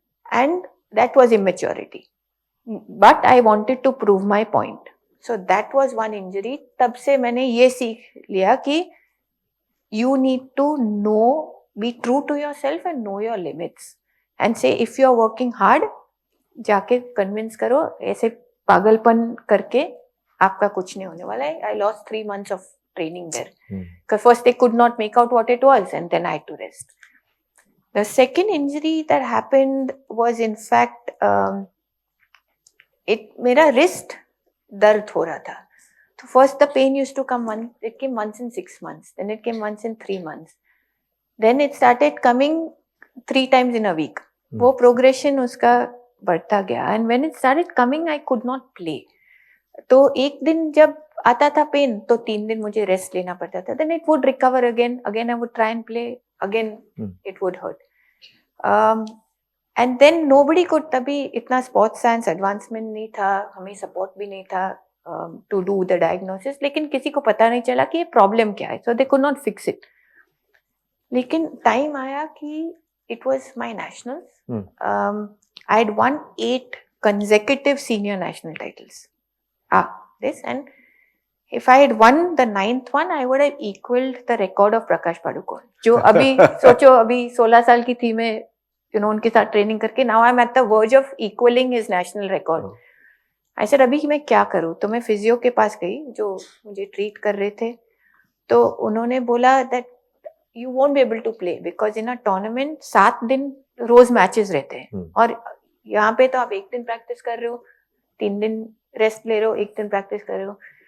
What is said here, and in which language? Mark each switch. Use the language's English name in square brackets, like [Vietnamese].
[English] And that was immaturity. But I wanted to prove my point. So that was one injury. [Hindi] तब से मैंने ये सीख लिया कि [English] you need to know, be true to yourself and know your limits. And say if you are working hard, [Hindi] जाके convince करो. ऐसे पागलपन करके आपका कुछ नहीं होने वाला है. [English] I lost 3 months of training there. Because first they could not make out what it was, and then I had to rest. The second injury that happened was in fact [Hindi] मेरा wrist दर्द हो रहा था. [English] So first the pain used to come it came once in 6 months. Then it came once in 3 months. Then it started coming 3 times in a week. [Hindi] वो progression उसका बढ़ता गया. [English] And when it started coming, I could not play. [Hindi] तो एक दिन जब आता था पेन तो 3 दिन मुझे रेस्ट लेना पड़ता था. [English] Then it would recover again I would try and play again. It would hurt. And then nobody could, [Hindi] तभी इतना sports science advancement नहीं था, [English] हमें support भी नहीं था to do the diagnosis. [Hindi] लेकिन किसी को पता नहीं चला कि ये problem क्या है. [English] So they could not fix it. [Hindi] लेकिन time आया कि [English] it was my nationals. I had won 8 consecutive senior national titles. This, and if I had won the 9th one, I would have equaled the record of Prakash Padukone. [Hindi] जो अभी सोचो अभी 16 साल की थी मैं, उनके साथ ट्रेनिंग करके. [English] now I'm at the verge of equaling his national record. I said [Hindi] अभी मैं क्या करूँ. तो मैं फिजियो के पास गई जो मुझे ट्रीट कर रहे थे. तो उन्होंने बोला [English] that you won't be able to play because in a tournament [Hindi] 7 दिन रोज मैचेस रहते हैं और यहाँ पे तो आप 1 दिन प्रैक्टिस कर रहे हो, 3 दिन रेस्ट ले रहे हो, 1 दिन प्रैक्टिस कर रहे हो.